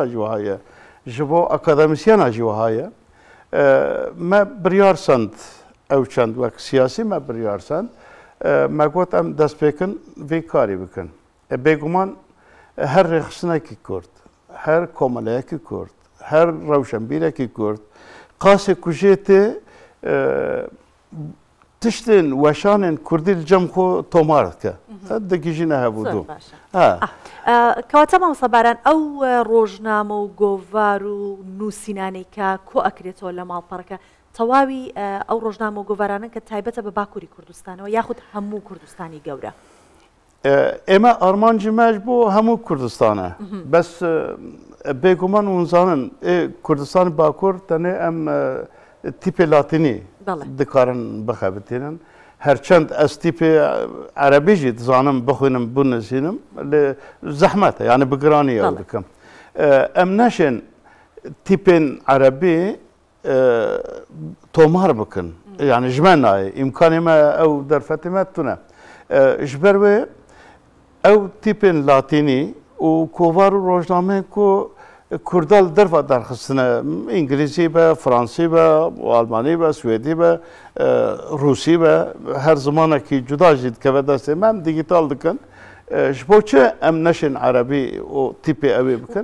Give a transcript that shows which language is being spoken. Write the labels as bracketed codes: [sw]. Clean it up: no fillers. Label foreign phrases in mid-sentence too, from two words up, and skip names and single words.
[ku] jî wiha ye ji bo akademisyena jî wiha ye me biryar send ew çend wek siyasî me biryar send me got em dest pêkin vê karî bikin bêguman her rêxistinekî Kurd her komeleyekî Kurd her rewşenbîrekî Kurd qasê ku jê tê tiştên weşanên Kurdî li cem xwe tomar dike digîjîne hevûdû [ckb] کەواتە مامۆستا ئەو ڕۆژنامە و گۆڤار و نووسینانەی کە کۆ ئەکرێتەوە لە ماڵپەڕەکە تەواوی ئەو ڕۆژنامە و گۆڤارانە کە تایبەتە بە باکووری کوردستانەوە یاخود هەموو کوردستانی گەورە ئێمە ئارمانجی مەش بۆ هەموو کوردستانە بەس بێگومان ونزانن کوردستانی باکوور تەنێ ئەم تیپێ لاتینی [ku] dikarin bixebitînin herçend ez tîpê erebî jî dizanim bixwînim binivîsim lê zehmet e yani bi giranî ew dikim em neşên tîpên erebî tomar bikin yani ji me nayê îmkanê me ew derfetê me tune ji ber wê ew tîpên latînî û kovar û rojnameyên ku Kurdal derva derxistine İngilîzî be, Fransî be, Almanî be, Swêdî be, Rûsî be her zimanekî cuda jî dikeve destê me em digital dikin ji bo çi em neşên erebî û tîpê ew ê bikin